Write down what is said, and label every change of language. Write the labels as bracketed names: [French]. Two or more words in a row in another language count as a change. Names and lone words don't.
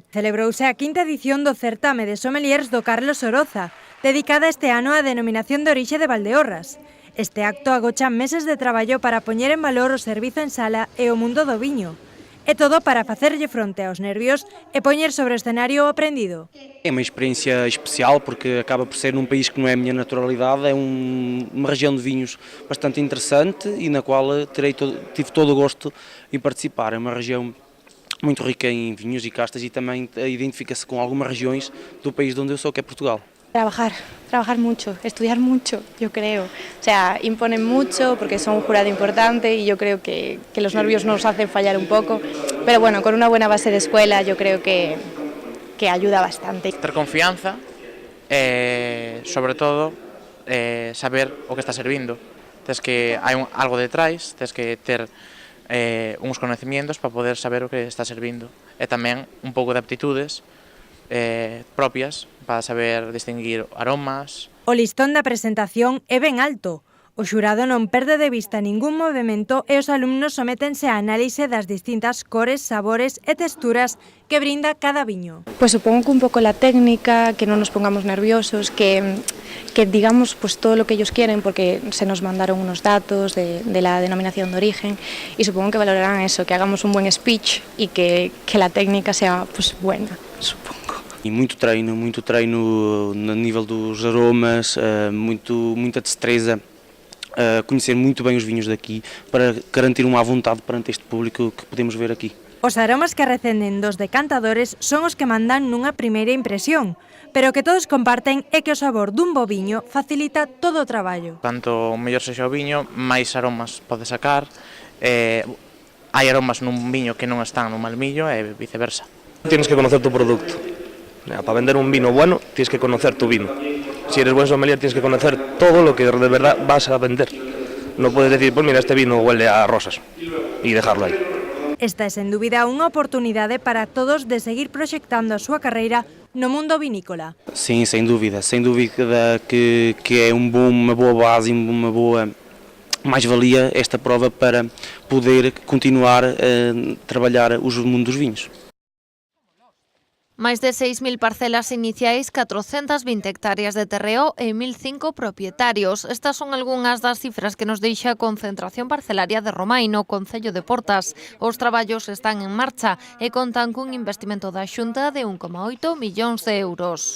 [Galician] Celebrouse a 5ª edición do certame de sommeliers do Carlos Oroza, dedicada este ano á denominación de orixe de Valdeorras. Este acto agocha meses de traballo para poñer en valor o servizo en sala e o mundo do viño. É todo para facerlle fronte aos nervios e poñer sobre o escenario o aprendido. [Portuguese] É uma experiência especial porque acaba por ser num país que não é a minha naturalidade, é uma região de vinhos bastante interessante e na qual tive todo o gosto em participar. É uma região muito rica em vinhos e castas e também identifica-se com algumas regiões do país de onde eu sou, que é Portugal. [Spanish] Trabajar mucho, estudiar mucho, yo creo. O sea, imponen mucho porque son un jurado importante y yo creo que los nervios nos hacen fallar un poco. Pero bueno, con una buena base de escuela yo creo que ayuda bastante. [Galician] Ter confianza, sobre todo saber o que está servindo. Tens que hai algo detrás, tens que ter uns conocimientos para poder saber o que está servindo. E tamén un pouco de aptitudes propias para saber distinguir aromas. O listón da presentación é ben alto. O xurado non perde de vista ningún movimento e os alumnos sométense á análise das distintas cores, sabores e texturas que brinda cada viño. [Spanish] Pues supongo que un poco la técnica, que no nos pongamos nerviosos, que digamos pues todo lo que ellos quieren, porque se nos mandaron unos datos de la denominación de origen y supongo que valorarán eso, que hagamos un buen speech y que la técnica sea pues buena, supongo. [Portuguese] E muito treino no nível dos aromas, muita destreza, conhecer muito bem os vinhos daqui para garantir uma vontade perante este público que podemos ver aquí. [Galician] Os aromas que recenden dos decantadores son os que mandan nunha primeira impresión, pero que todos comparten é que o sabor dun bo viño facilita todo o traballo. Tanto mellor sexa o viño, máis aromas pode sacar. Hai aromas nun viño que non están no malmillo e viceversa. [Spanish] Tienes que conocer tu producto. Para vender un vino bueno, tienes que conocer tu vino. Si eres buen sommelier, tienes que conocer todo lo que de verdad vas a vender. No puedes decir, pues mira, este vino huele a rosas y dejarlo aí. [Galician] Esta é, sen dúbida, unha oportunidade para todos de seguir proxectando a súa carreira no mundo vinícola. [Portuguese] Sim, sem dúvida que é uma boa base, uma boa mais-valia esta prova para poder continuar a trabalhar o mundo dos vinhos. [Galician] Máis de 6.000 parcelas iniciais, 420 hectáreas de terreo e 1.005 propietarios. Estas son algunhas das cifras que nos deixa a concentración parcelaria de Romai no Concello de Portas. Os traballos están en marcha e contan cun investimento da Xunta de 1,8 millóns de euros.